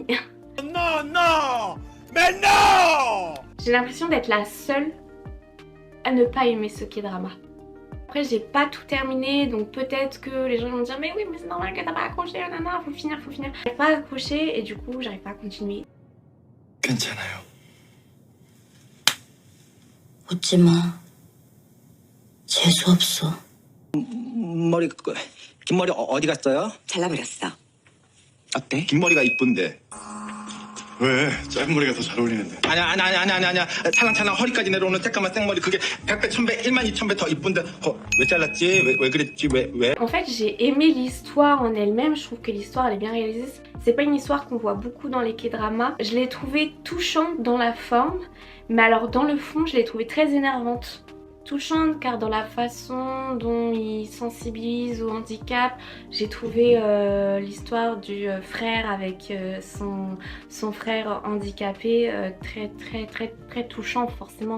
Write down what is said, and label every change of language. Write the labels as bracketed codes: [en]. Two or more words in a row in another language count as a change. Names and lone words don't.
[fr] Non, non! Mais non! J'ai l'impression d'être la seule à ne pas aimer ce K-drama. Après j'ai pas tout terminé, donc peut-être que les gens vont me dire mais oui mais c'est normal que t'as pas accroché, nanana, faut finir. J'arrive pas à accrocher et du coup j'arrive pas à continuer. [ko] 괜찮아요. 웃지 마. 재수 없어. 머리 긴 머리 어디 갔어요? 잘라버렸어. 어때? 긴 머리가 이쁜데. 왜? 짧은 머리가 더 잘 어울리는데. 아니야. 찰랑찰랑 허리까지 내려오는 새까만 생머리 그게 100배, 1000배, 1만 2000배 더 이쁜데 왜 잘랐지? 왜 그랬지? 왜? [fr] En fait, j'ai aimé l'histoire en elle-même. Je trouve que l'histoire elle est bien réalisée. C'est pas une histoire qu'on voit beaucoup dans les K-dramas. Je l'ai trouvée touchante dans la forme, mais alors dans le fond, je l'ai trouvée très énervante. Touchante car dans la façon dont il sensibilise au handicap, j'ai trouvé l'histoire du frère avec son frère handicapé très touchant forcément.